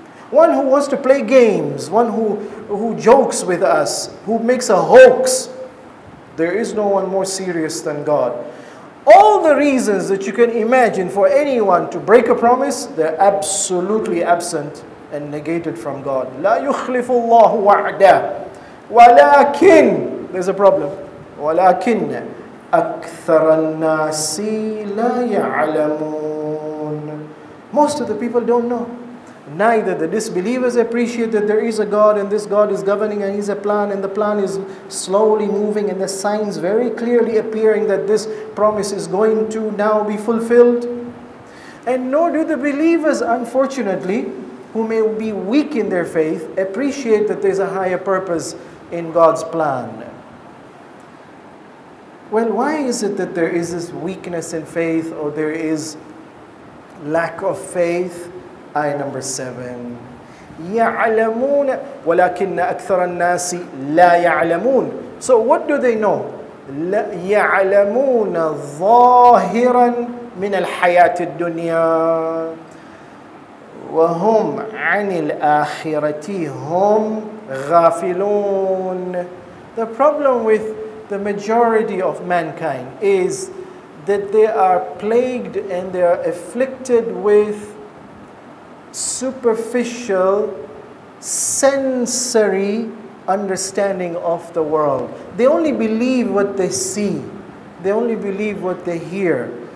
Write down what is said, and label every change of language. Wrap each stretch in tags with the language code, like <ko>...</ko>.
<en>One who wants to play games, one who jokes with us, who makes a hoax. There is no one more serious than God. All the reasons that you can imagine for anyone to break a promise, they're absolutely absent and negated from God.</en> <ar>لا يخلف الله وعده ولكن,</ar> <en>there's a problem,</en> <ar>ولكن أكثر الناس لا يعلمون.</ar> <en>Most of the people don't know. Neither the disbelievers appreciate that there is a God and this God is governing and He's a plan, and the plan is slowly moving and the signs very clearly appearing that this promise is going to now be fulfilled. And nor do the believers, unfortunately, who may be weak in their faith, appreciate that there's a higher purpose in God's plan. Well, why is it that there is this weakness in faith, or there is lack of faith? Ayah number 7.</en> <ar>يَعْلَمُونَ وَلَكِنَّ أَكْثَرَ النَّاسِ لَا يَعْلَمُونَ.</ar> <en>So what do they know?</en> <ar>يَعْلَمُونَ ظَاهِرًا مِنَ الْحَيَاةِ الدُّنْيَا وَهُمْ عَنِ الْآخِرَةِ هُمْ غَافِلُونَ.</ar> <en>The problem with the majority of mankind is that they are plagued and they are afflicted with superficial, sensory understanding of the world. They only believe what they see. They only believe what they hear.</en>